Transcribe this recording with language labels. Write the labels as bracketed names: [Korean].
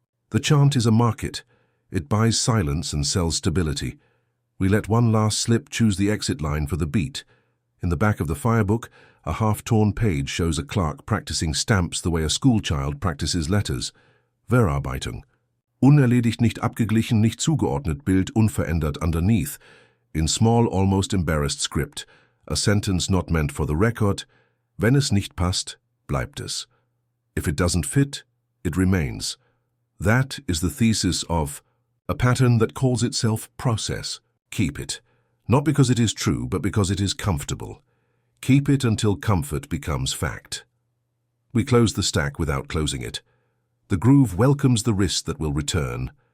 [English] The chant is a market. It buys silence and sells stability. We let one last slip choose the exit line for the beat. In the back of the firebook, a half-torn page shows a clerk practicing stamps the way a schoolchild practices letters. [German] Verarbeitung. Unerledigt, nicht abgeglichen, nicht zugeordnet, Bild unverändert [English] underneath. In small, almost embarrassed script, a sentence not meant for the record. [German] Wenn es nicht passt, bleibt es. [English] If it doesn't fit, it remains. That is the thesis of a pattern that calls itself process. Keep it. Not because it is true, but because it is comfortable. Keep it until comfort becomes fact. We close the stack without closing it. The groove welcomes the wrist that will return.